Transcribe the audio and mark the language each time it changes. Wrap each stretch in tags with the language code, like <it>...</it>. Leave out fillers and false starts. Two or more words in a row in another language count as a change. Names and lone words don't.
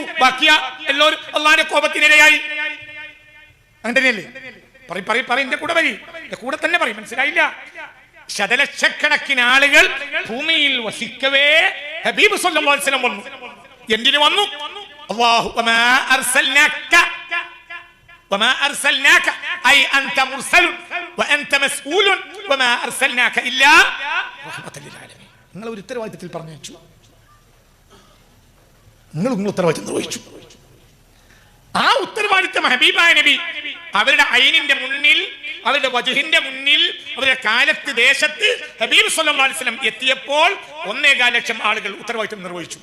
<ml>ബാക്കിയ എല്ലാവരും അള്ളാഹിന്റെ കോപത്തിനിരയായി. അങ്ങനെയല്ലേ? എന്റെ കൂടെ വരി, എന്റെ കൂടെ തന്നെ പറയും. മനസ്സിലായില്ല? ശതലക്ഷക്കണക്കിന് ആളുകൾ ഭൂമിയിൽ വസിക്കവേ ഹബീബ്</ml> <ar>صلى الله عليه وسلم</ar> <ml>വന്നു. എന്തിനു വന്നു?</ml> <ar>അല്ലാഹു وما أرسلناك أي أنت مرسل وأنت مسؤول وما أرسلناك إلا رحمة للعالمين.</ar> <ml>നിങ്ങൾ ഒരു ഉത്തരവാദിത്തത്തിൽ പറഞ്ഞു വെച്ചു. നിങ്ങൾ ഉത്തരവാദിത്തം നിർവഹിച്ചു. ആ ഉത്തരവാദിത്തം ഹബീബായ നബി അവരുടെ ഐനിന്റെ മുന്നിൽ, അവരുടെ വജ്ഹിന്റെ മുന്നിൽ, അവരുടെ കാലത്ത് ദേശത്ത് ഹബീബ്</ml> <ar>صلى الله عليه وسلم</ar> <ml>എത്തിയപ്പോൾ 1.25 ലക്ഷം ആളുകൾ ഉത്തരവാദിത്തം നിർവഹിച്ചു.</ml>